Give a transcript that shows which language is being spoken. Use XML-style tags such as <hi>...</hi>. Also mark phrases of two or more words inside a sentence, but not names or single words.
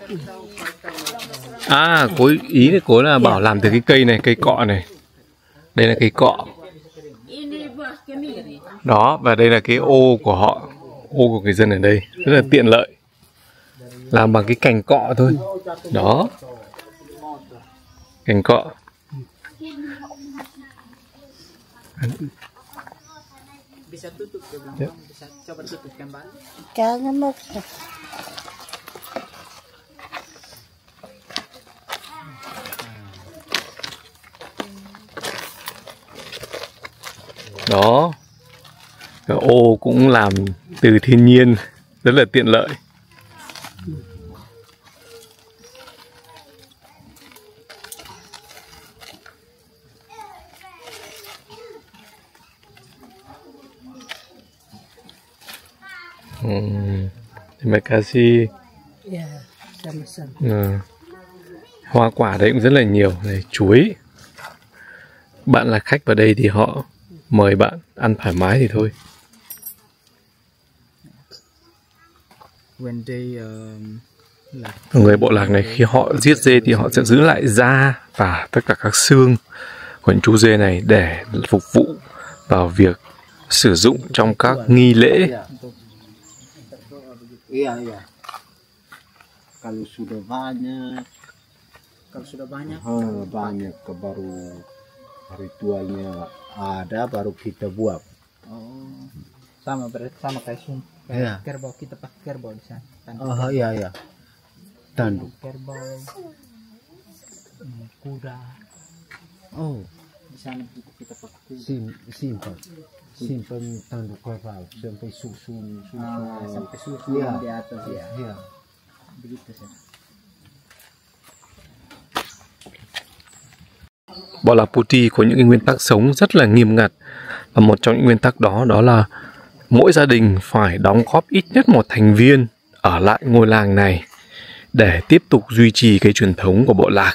<vi>Cố ý đấy, cố là bảo làm từ cái cây này, cây cọ này. Đây là cây cọ. Đó, và đây là cái ô của họ, ô của người dân ở đây, rất là tiện lợi. Làm bằng cái cành cọ thôi. Đó. Cành cọ.</vi> <id>Bisa tutup ke belakang, bisa coba tutup kembali. Jangan mau.</id> <vi>Đó. Cái ô cũng làm từ thiên nhiên, rất là tiện lợi.</vi> <id>Terima kasih. Ya, sama-sama.</id> <vi>Hoa quả đấy cũng rất là nhiều. Này, chuối. Bạn là khách vào đây thì họ mời bạn ăn thoải mái thì thôi. Người bộ lạc này khi họ giết dê thì họ sẽ giữ lại da và tất cả các xương của những chú dê này để phục vụ vào việc sử dụng trong các nghi lễ.</vi> <id>Iya. Kalau sudah banyak, banyak baru ritualnya ada, baru kita buat. Sama berarti sama kayak Iya. kerbau, kita pakai kerbau di sana. Iya. Tanduk. Kerbau, kuda. Di sana kita pakai kuda. Simpan tanduk kerbau sampai susun. Sampai susu Iya. di atas ya. Iya. Begitu sih.</id> <vi>Bộ lạc Puti có những cái nguyên tắc sống rất là nghiêm ngặt. Và một trong những nguyên tắc đó là mỗi gia đình phải đóng góp ít nhất một thành viên ở lại ngôi làng này để tiếp tục duy trì cái truyền thống của bộ lạc.</vi>